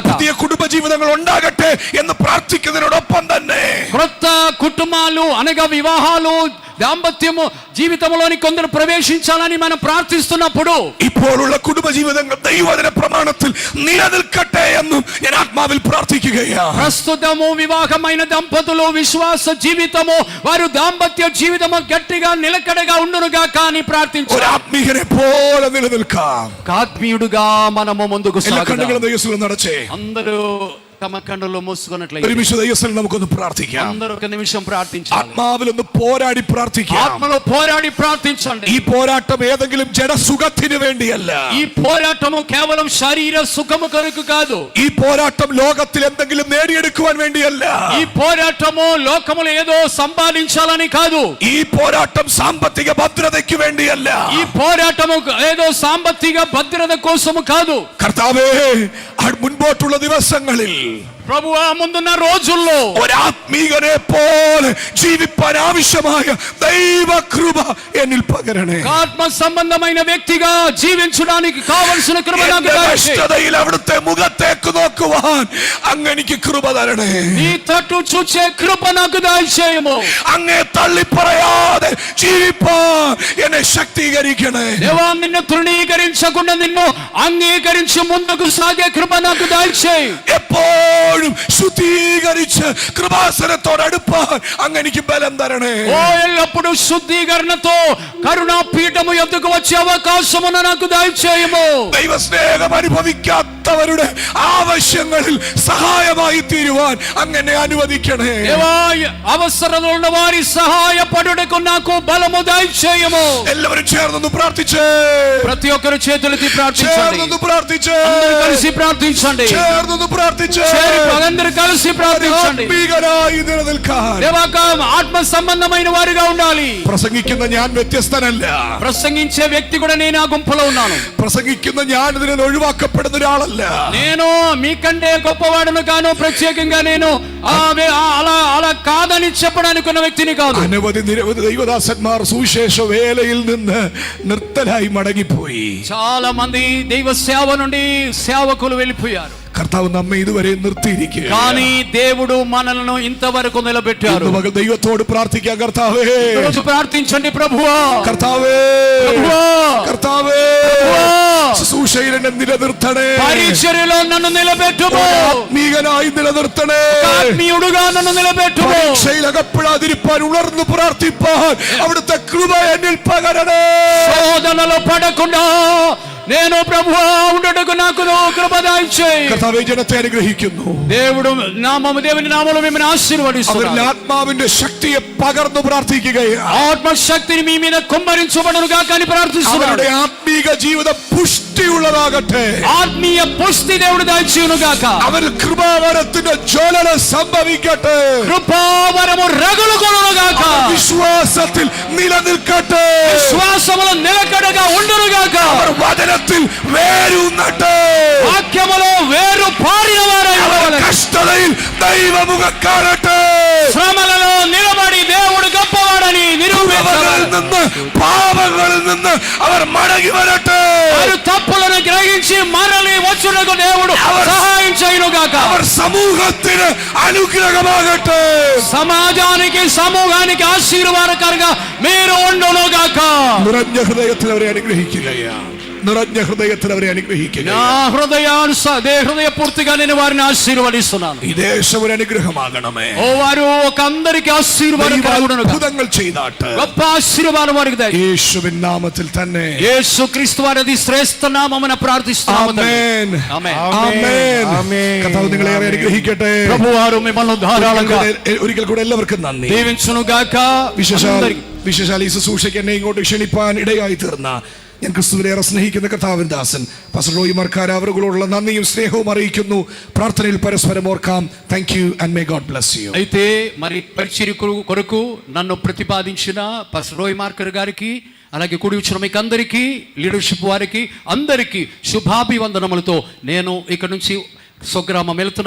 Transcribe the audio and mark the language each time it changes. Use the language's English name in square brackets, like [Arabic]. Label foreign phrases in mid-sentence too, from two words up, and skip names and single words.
[Malayalam] പുതിയ കുടുംബ ജീവിതങ്ങൾ ഉണ്ടാകട്ടെ എന്ന് പ്രാർത്ഥിക്കുന്നതിനോടൊപ്പം തന്നെ [Telugu] క్రొత్త కుటుంబాలు అనగా వివాహాలు, దాంపత్యము జీవితంలోని కొందరు ప్రవేశించాలని మనం ప్రార్థిస్తున్నప్పుడు, [Malayalam] ഇപ്പോഴുള്ള കുടുംബജീവിതങ്ങൾ ദൈവവചന പ്രമാണത്തിൽ നിലനിൽക്കട്ടെ എന്നും ഞാൻ ആത്മാവിൽ പ്രാർത്ഥിക്കുകയാണ്. [Telugu] ప్రస్తుతము వివాహమైన దంపతులు విశ్వాస జీవితము, వారు దాంపత్య జీవితము గట్టిగా నిలకడగా ఉండునుగా కానీ ప్రార్థించాలి. [Malayalam] ഒരു ആത്മീകനെ പോലെ നിലനിൽക്കാം. [Telugu] ఆత్మీయుడుగా మనము ముందుకు [Malayalam] എല്ലാ [Telugu] సాగుదాం. [Malayalam] കണ്ണുകളും ദൈവത്തിൽ നടച്ചേ. [Telugu] అందరూ తమ కన్నులు మూసుకున్నట్లయితే [Malayalam] ഒരുമിച്ച് ദൈവത്തിൽ നമുക്കൊന്ന് പ്രാർത്ഥിക്കാം. [Telugu] అందరూ ఒక నిమిషం ప్రార్థించాలి. [Malayalam] ആത്മാവിലൊന്ന് പോരാടി പ്രാർത്ഥിക്കാം. [Telugu] ఆత్మలో పోరాడి ప్రార్థించండి. [Malayalam] ഈ പോരാട്ടം ഏതെങ്കിലും ജഡസുഖത്തിന് വേണ്ടിയല്ല. [Telugu] ఈ పోరాటము కేవలం శరీర సుఖము కొరకు కాదు. [Malayalam] ഈ പോരാട്ടം ലോകത്തിൽ എന്തെങ്കിലും നേടിയെടുക്കുവാൻ വേണ്ടിയല്ല. [Telugu] ఈ పోరాటము లోకములో ఏదో సంపాదించాలని కాదు. [Malayalam] ഈ പോരാട്ടം സാമ്പത്തിക ഭദ്രതയ്ക്ക് വേണ്ടിയല്ല. [Telugu] ఈ పోరాటము ఏదో సాంపత్తిక భద్రత కోసము కాదు. [Malayalam] കർത്താവേ, മുൻപോട്ടുള്ള ദിവസങ്ങളിൽ [Telugu] ప్రభువా, ముందున్న రోజుల్లో [Malayalam] ഒരാത്മീകനെ പോലെ ജീവിപ്പാൻ ആവശ്യമായ ദൈവകൃപ എന്നിൽ പകരണേ. [Telugu] ఆత్మ సంబంధమైన వ్యక్తిగా జీవించడానికి కావలసిన కృప నాకు [Malayalam] എന്റെ [Telugu] దయచేయి. [Malayalam] കഷ്ടതയിൽ അവിടുത്തെ മുഖത്തേക്ക് നോക്കുവാൻ അങ്ങ് എനിക്ക് കൃപ തരണേ. [Telugu] నీ తట్టు చూచే కృప నాకు దయచేయము. [Malayalam] അങ്ങേ തള്ളി പറയാതെ ജീവിപ്പാൻ എന്നെ ശക്തീകരിക്കണേ. [Telugu] దేవా, నిన్ను తృణీకరించకుండా నిన్ను అంగీకరించి ముందుకు సాగే కృప నాకు దయచేయి. [Malayalam] എപ്പോഴും ശുദ്ധീകരിച്ച് കൃപാസനത്തോട് അടുപ്പാൻ അങ്ങ് എനിക്ക് ബലം തരണേ. [Telugu] ఓ ఎల్లప్పుడు శుద్ధీకరణతో కరుణా పీఠము యొద్దకు వచ్చే అవకాశమును నాకు దయచేయము. [Malayalam] ദൈവസ്നേഹം അനുഭവിക്കാത്തവരുടെ ആവശ്യങ്ങളിൽ സഹായമായി തീരുവാൻ അങ്ങനെ അനുവദിക്കണേ. [Telugu] దేవా, అవసరతలో ఉన్న వారి సహాయపడుటకు నాకు బలము దయచేయము. [Malayalam] എല്ലാവരും ചേർന്നൊന്ന് പ്രാർത്ഥിച്ചേ. [Telugu] ప్రతి ఒక్కరు చేతులెత్తి ప్రార్థించండి. [Malayalam] ചേർന്നൊന്ന് പ്രാർത്ഥിച്ചേ. [Telugu] అందరూ కలిసి ప్రార్థించండి. [Malayalam] ചേർന്നൊന്ന് പ്രാർത്ഥിച്ചേ. [Telugu] అందరూ కలిసి ప్రార్థించండి. [Malayalam] ആത്മീകനായി നിലനിൽക്കാൻ [Telugu] దేవాకం ఆత్మ సంబంధమైన వారిగా ఉండాలి. [Malayalam] പ്രസംഗിക്കുന്ന ഞാൻ വ്യത്യസ്തനല്ല. [Telugu] ప్రసంగించే వ్యక్తి కూడా నేను ఆ గుంపులో ఉన్నాను. [Malayalam] പ്രസംഗിക്കുന്ന ഞാൻ ഇതിനെ ഒഴിവാക്കപ്പെടുന്ന ഒരാളല്ല. [Telugu] నేను మీకంటే గొప్పవాడును కాను, ప్రత్యేకంగా నేను అలా కాదని చెప్పడానికి ఉన్న వ్యక్తిని కాదు. [Malayalam] അനവധി നിരവധി ദൈവദാസന്മാർ സുവിശേഷ വേലയിൽ നിന്ന് നിർത്തലായി മടങ്ങിപ്പോയി. [Telugu] చాలా మంది దైవ సేవ నుండి సేవకులు వెళ్ళిపోయారు. [Malayalam] കർത്താവ് നമ്മെ ഇതുവരെ നിർത്തിയിരിക്കുക. [Telugu] కానీ దేవుడు మనలను ఇంతవరకు నిలబెట్టారు. [Malayalam] മകൾ ദൈവത്തോട് പ്രാർത്ഥിക്കാം. കർത്താവേ, [Telugu] రోజు ప్రార్థించండి. ప్రభువా, [Malayalam] കർത്താവേ, [Telugu] ప్రభువా, [Malayalam] കർത്താവേ, [Telugu] ప్రభువా, [Malayalam] ശുശ്രൂഷയിൽ എന്നെ നിലനിർത്തണേ. [Telugu] పరిచర్యలో నన్ను నిలబెట్టుము. [Malayalam] ആത്മീകനായി നിലനിർത്തണേ. [Telugu] ఆత్మీయుడుగా నన్ను నిలబెట్టుము. [Malayalam] പരീക്ഷയിൽ അകപ്പെടാതിരിപ്പാൻ ഉണർന്നു പ്രാർത്ഥിപ്പാൻ അവിടുത്തെ കൃപ എന്നിൽ പകരണേ. [Telugu] శోధనలో పడకుండా నేను ప్రభువా ఉండుటకు నాకు కృప దయచేయి. [Malayalam] കർത്താവേ, ജനത്തെ അനുഗ്രഹിക്കുന്നു. [Telugu] దేవుడు దేవుని నామములో మిమ్మల్ని ఆశీర్వదిస్తున్నాడు. [Malayalam] അവരിൽ ആത്മാവിന്റെ ശക്തിയെ പകർന്നു പ്രാർത്ഥിക്കുകയാണ്. [Telugu] ఆత్మశక్తిని మీ మీద కుమ్మరించబడును గాక అని ప్రార్థిస్తున్నాడు. [Malayalam] അവരുടെ ആത്മീക ജീവിതം പുഷ്ടിയുള്ളതാകട്ടെ. [Telugu] ఆత్మీయ పుష్టి దేవుడు దయచేయును గాక. [Malayalam] അവരിൽ കൃപാവരത്തിന്റെ ജ്വലന സംഭവിക്കട്ടെ. [Telugu] కృపావరము రగులుకొనును గాక. [Malayalam] വിശ്വാസത്തിൽ നിലനിൽക്കട്ടെ. [Telugu] విశ్వాసములో నిలకడగా ఉండును గాక. [Malayalam] അവർ വചനത്തിൽ വേരൂന്നട്ടെ. [Telugu] వాక్యములో వేరు పారిన వారై [Malayalam] അവർ [Telugu] ఉండాలి. [Malayalam] കഷ്ടതയിൽ ദൈവമുഖം കാണട്ടെ. [Telugu] శ్రమలలో నిలబడి దేవుడు గొప్పవాడని నిరూపించాలి. [Malayalam] പാപങ്ങളിൽ നിന്ന് അവർ മടങ്ങി വരട്ടെ. [Telugu] వారు తప్పులను గ్రహించి మరలి వచ్చుటకు దేవుడు సహాయం చేయును గాక. [Malayalam] അവർ സമൂഹത്തിന് അനുഗ്രഹമാകട്ടെ. [Telugu] సమాజానికి సమూహానికి ఆశీర్వాదకరంగా మీరు ఉండును గాక. [Malayalam] നിറഞ്ഞ ഹൃദയത്തിൽ അവരെ അനുഗ്രഹിക്കുകയാണ്. നിറഞ്ഞ ഹൃദയത്തിൽ അവരെ അനുഗ്രഹിക്കുക. [Telugu] నా హృదయపూర్తిగా నేను వారిని ఆశీర్వదిస్తున్నాను. [Malayalam] ഈ ദേശം ഒരു അനുഗ്രഹമാകണമേ. [Telugu] ఓ వారు ఒక అందరికి ఆశీర్వాదకరగును గాక. [Malayalam] അത്ഭുതങ്ങൾ ചെയ്താട്ട് [Telugu] గొప్ప ఆశీర్వాదం వారికి దయచేయండి. [Malayalam] യേശുവിൻ നാമത്തിൽ തന്നെ. [Telugu] యేసు క్రీస్తు వారి శ్రేష్ఠ నామమున ప్రార్థిస్తున్నాము. [Malayalam] ആമേൻ. [Telugu] ఆమేన్. [Malayalam] ആമേൻ. കർത്താവ് നിങ്ങളെ ഏറെ അനുഗ്രഹിക്കട്ടെ. [Telugu] ప్రభువారు మిమ్మల్ని ధారాళంగా [Malayalam] ഒരിക്കൽ കൂടെ എല്ലാവർക്കും നന്ദി. [Telugu] దీవించును గాక. [Malayalam] വിശേഷാൽ ഈ ശുശ്രൂഷയ്ക്ക് എന്നെ ഇങ്ങോട്ട് ക്ഷണിപ്പാൻ ഇടയായി തീർന്ന ഞാൻ ക്രിസ്തുവിലേറെ സ്നേഹിക്കുന്ന കർത്താവിൻ ദാസൻ പാസ്റ്റർ റോയി മർക്കാര അവരോടുള്ള നന്ദിയും സ്നേഹവും അറിയിക്കുന്നു. പ്രാർത്ഥനയിൽ പരസ്പരം ഓർക്കാം. [English] Thank you and may God bless you. [Telugu] అయితే మరి పరిచర్య కొరకు నన్ను ప్రతిపాదించిన పాస్టర్ రోయ్ మార్కర్ గారికి, అలాగే కూడి వచ్చిన మీకు అందరికీ, లీడర్షిప్ వారికి అందరికీ శుభాభివందనములతో నేను ఇక్కడ నుంచి స్వగ్రామం వెళ్తున్నాను.